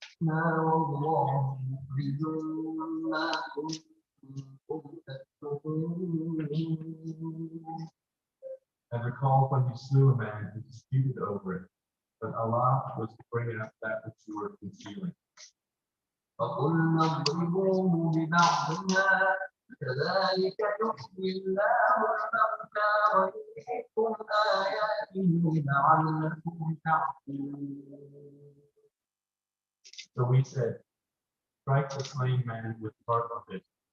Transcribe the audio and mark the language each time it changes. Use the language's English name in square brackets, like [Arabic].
[Arabic] نار الله مخرج ما كنتم تكتمون. [English] And recall when you slew a man and disputed over it, but Allah was to bring out that which you were concealing. [Arabic] فقلنا اضربوه ببعضها كذلك يحيي الله الموتى ويريكم آياته لعلكم تعقلون. [English] So we said, strike the slain man with part of it.